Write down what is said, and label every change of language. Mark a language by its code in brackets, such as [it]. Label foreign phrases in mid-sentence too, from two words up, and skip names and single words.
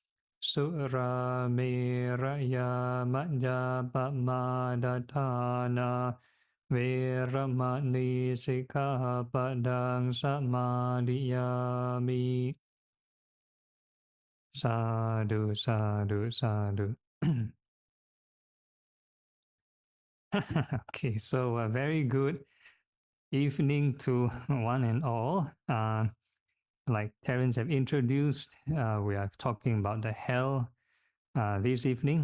[pi] Surameraya majjapamadatthana veramani sikkhapadang samadhiyami. Sadhu, sadhu, sadhu. [en] Okay, so a very good evening to one and all. Like Terence have introduced, we are talking about the hell this evening.